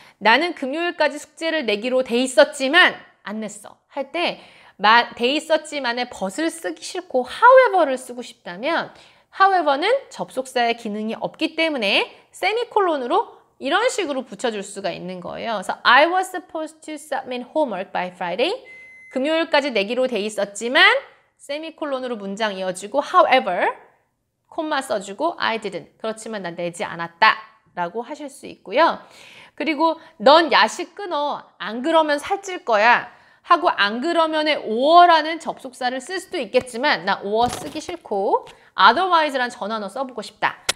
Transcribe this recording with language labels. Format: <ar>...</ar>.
<ko>나는 금요일까지 숙제를 내기로 돼 있었지만 안 냈어. 할 때 돼 있었지만의 but을 쓰기 싫고 however를 쓰고 싶다면 however는 접속사의 기능이 없기 때문에 세미콜론으로 이런 식으로 붙여줄 수가 있는 거예요. 그래서</ko> <en>I was supposed to submit homework by Friday.</en> <ko>금요일까지 내기로 돼 있었지만 세미콜론으로 문장 이어주고 however, 콤마 써주고</ko> <en>I didn't.</en> <ko>그렇지만 난 내지 않았다 라고 하실 수 있고요. 그리고 넌 야식 끊어. 안 그러면 살찔 거야. 하고 안 그러면의 or라는 접속사를 쓸 수도 있겠지만 나 or 쓰기 싫고 otherwise란 전환어 써보고 싶다.</ko>